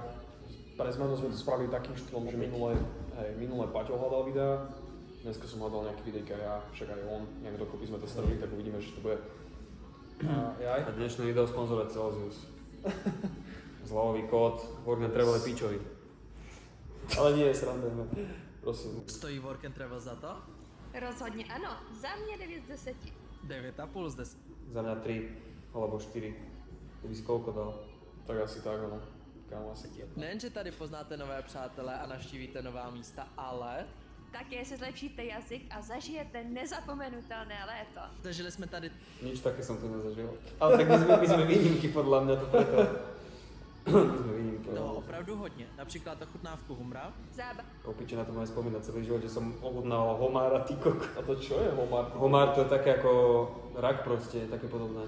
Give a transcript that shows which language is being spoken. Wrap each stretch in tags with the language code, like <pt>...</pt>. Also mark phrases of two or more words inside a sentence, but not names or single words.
<sk>Pre zmenu sme to spravili takým štýlom, že minulé Paťo hľadal videa, dneska som hľadal nejaké videjka ja, však aj on, nejak dokopy sme to strvili, tak uvidíme, že to bude A dnešné video sponzoruje Celsius. Zľavový kód Work and Travel je pičový. Ale nie je sranda, prosím. Stojí Work and Travel za to?</sk> <cs>Rozhodně ano, za mě 9 z 10. 9,5 z 10.</cs> <sk>Za mňa 3 alebo 4. Ty by si koľko dal? Tak asi tak, no. Kámo, asi tak.</sk> <cs>Nejen, že tady poznáte nové přátelé a navštívíte nová místa, ale Také si zlepšíte jazyk a zažijete nezapomenutelné léto. zažili jsme tady</cs> <sk>Nič také som tu nezažil. Ale tak my sme výnimky podľa mňa, to preto. My sme výnimky.</sk> <cs>toho opravdu hodně. Například ochutnávku humra, Zábava.</cs> <sk>Opiče, na to mám spomínať celý život, že som ochutnával homára, ty koko. A to čo je homár? Homár to je také ako rak proste, také podobné.</sk>